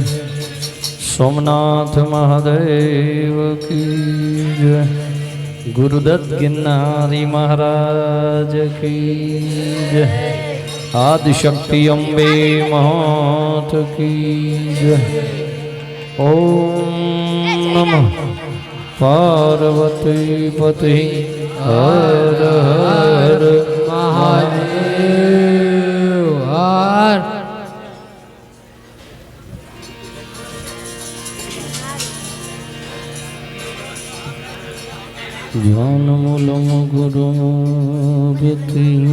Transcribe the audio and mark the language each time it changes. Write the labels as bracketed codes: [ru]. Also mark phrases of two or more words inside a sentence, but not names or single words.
[hi] सोमनाथ महादेव की जय। गुरुदत्त गिरनारी महाराज की जय। आदिशक्ति अम्बे मात की जय। [sa] ओम नमः पार्वती पति हर हर महादेव हर। ज्ञान मूलम गुरु विति